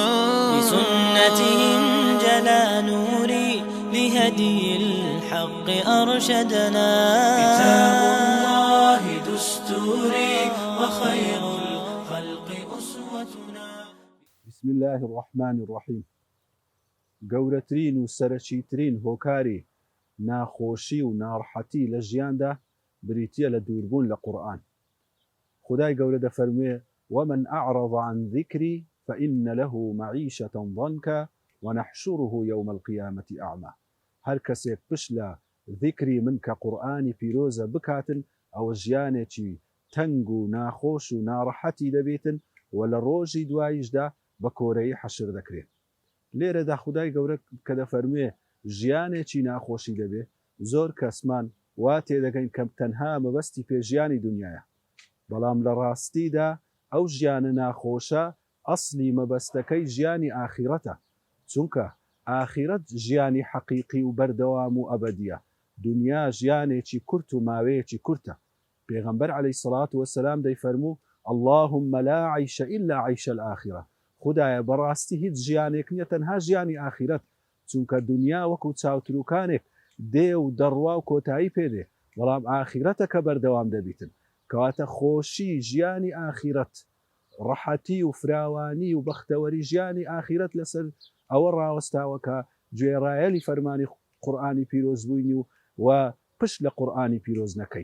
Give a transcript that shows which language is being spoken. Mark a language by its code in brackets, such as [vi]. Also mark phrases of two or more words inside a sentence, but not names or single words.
[ar] بسنته انجلى نوري لهدي الحق أرشدنا. كتاب الله دستوري وخير الخلق أسوتنا. بسم الله الرحمن الرحيم. [ckb] گەورەترین و سەرەکیترین هۆکاری ناخۆشی و ناڕەحەتی لە ژیاندا بریتیە لە دووربوون لە قورئان. خدای گەورە دەفەرموێ [ar] ومن أعرض عن ذكري فإن له معيشة ضنكا ونحشره يوم القيامة أعمى. [ckb] هەر کەسێک پشت لە ذیکری من کە قورئانی پیرۆزە بکاتن ئەوە ژیانێکی تەنگ و ناخۆش و ناڕەحەتی دەبێتن و لە ڕۆژی دواییشدا بە کۆرەیی حەشر دەکرێت. لێرەدا خدای گەورە کە دەفەرموێ ژیانێکی ناخۆشی دەبێ، زۆر کەسمان وا تێدەگەین کەم تەنها مەبەستی پێژیانی دنیاە، بەڵام لە ڕاستیدا ئەو ژیانە ناخۆشە ئەسلی مەبەستەکەی ژیانی ئاخیرەتە، چونکە ئاخیرەت ژیانی حەقیقی و بەردەوام و ئەبەدیە، دنیا ژیانێکی کورت و ماوەیەکی کورتە. [ar] پێغەمبەر عەلەیهی سەڵات وەسەلام دەیفەرموو اللهم لا عیش إلا عیش الآخرة. [ckb] خدایە بەڕاستی هیچ ژیانێک نییە تەنها ژیانی ئاخیرەت، چونکە دنیا وەکو چاوتروکانێک دێ و دەڕوا و کۆتایی پێدێ، بەڵام ئاخیرەتە کە بەردەوام دەبیتن، کەواتە خۆشی ژیانی ئاخیرەت، ڕەحەتی و فراوانی و بەختەوەری ژیانی ئاخیرەت لەسەر ئەوە ڕاوەستاوە کە گوێڕایەلی فەرمانی قورئانی پیرۆز بووینی و پشت لە قورئانی پیرۆز نەکەی.